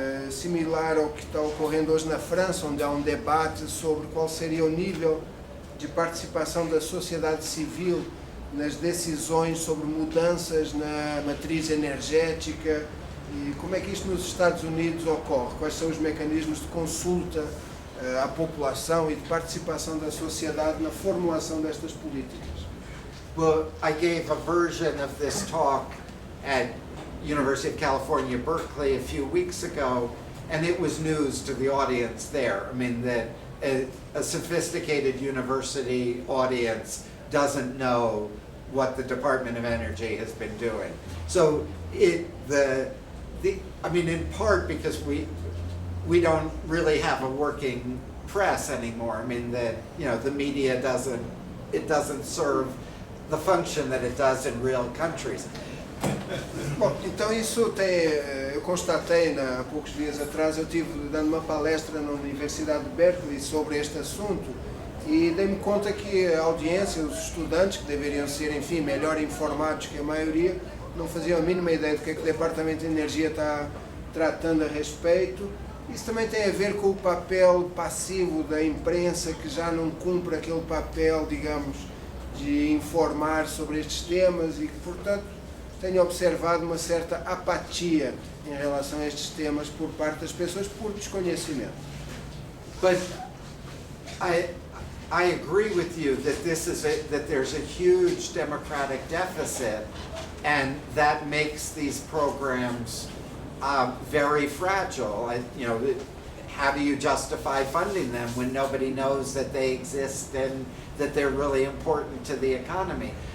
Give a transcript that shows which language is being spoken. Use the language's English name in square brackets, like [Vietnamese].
[Portuguese] similar ao que está ocorrendo hoje na França, onde há um debate sobre qual seria o nível de participação da sociedade civil nas decisões sobre mudanças na matriz energética e como é que isto nos Estados Unidos ocorre, quais são os mecanismos de consulta à população e de participação da sociedade na formulação destas políticas. [English] Well, I gave a version of this talk at University of California, Berkeley a few weeks ago, and it was news to the audience there. I mean, that a sophisticated university audience doesn't know what the Department of Energy has been doing. So I mean, in part because we don't really have a working press anymore. I mean, that, you know, the media doesn't serve the function that it does in real countries. [Portuguese] Bom, então isso tem, eu constatei há poucos dias atrás, eu estive dando uma palestra na Universidade de Berkeley sobre este assunto e dei-me conta que a audiência, os estudantes, que deveriam ser, enfim, melhor informados que a maioria, não faziam a mínima ideia do que é que o Departamento de Energia está tratando a respeito. Isso também tem a ver com o papel passivo da imprensa, que já não cumpre aquele papel, digamos, de informar sobre estes temas e que, portanto, tenho observado uma certa apatia em relação a estes temas por parte das pessoas por desconhecimento. [English] But I agree with you that that there's a huge democratic deficit, and that makes these programs very fragile. How do you justify funding them when nobody knows that they exist and that they're really important to the economy?